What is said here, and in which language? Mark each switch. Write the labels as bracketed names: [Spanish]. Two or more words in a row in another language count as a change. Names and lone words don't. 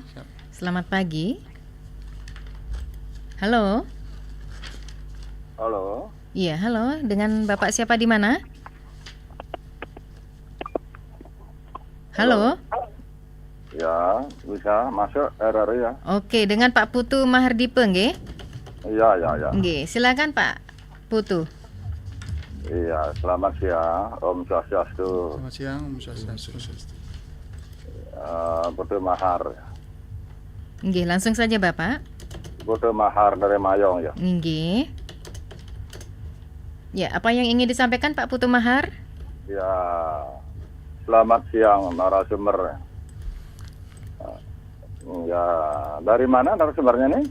[Indonesian] Selamat pagi. Halo. Halo. Iya, halo. Dengan Bapak siapa di mana? Halo. Ya, bisa masuk RRI ya. Oke, dengan Pak Putu Mahardipe nggih? Iya. Nggih, silakan Pak Putu. Iya, selamat siang, [Balinese] Om Swastiastu. [Indonesian] Selamat siang, [Balinese] Om Swastiastu. [Indonesian] Putu Mahar. Nggih, langsung saja Bapak. Putu Mahar dari Mayong ya. Nggih. Ya, apa yang ingin disampaikan Pak Putu Mahar? Ya, selamat siang narasumber. Ya, dari mana narasumbernya nih?